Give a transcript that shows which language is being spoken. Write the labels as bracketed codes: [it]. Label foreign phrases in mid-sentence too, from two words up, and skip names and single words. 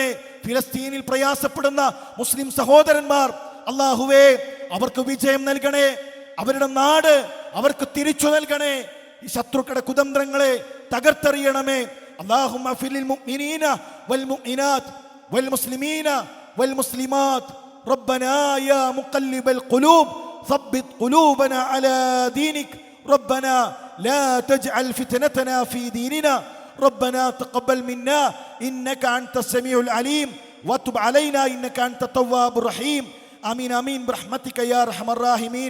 [ml] ഫിലസ്തീനിൽ പ്രയാസപ്പെടുന്ന മുസ്ലിം സഹോദരന്മാർ, അല്ലാഹുവേ അവർക്ക് വിജയം നൽകണേ. അവരുടെ നാട് അവർക്ക് തിരിച്ചു നൽകണേ. ഈ ശത്രുക്കളുടെ കുതന്ത്രങ്ങളെ തകർത്തെറിയണമേ. [ar] اللهم فلل المؤمنين والمؤمنات والمسلمين والمسلمات. ربنا يا مقلب القلوب ثبت قلوبنا على دينك. ربنا لا تجعل فتنتنا في ديننا. ربنا تقبل منا إنك أنت السميع العليم وتب علينا إنك أنت التواب الرحيم. آمين آمين برحمتك يا أرحم الراحمين.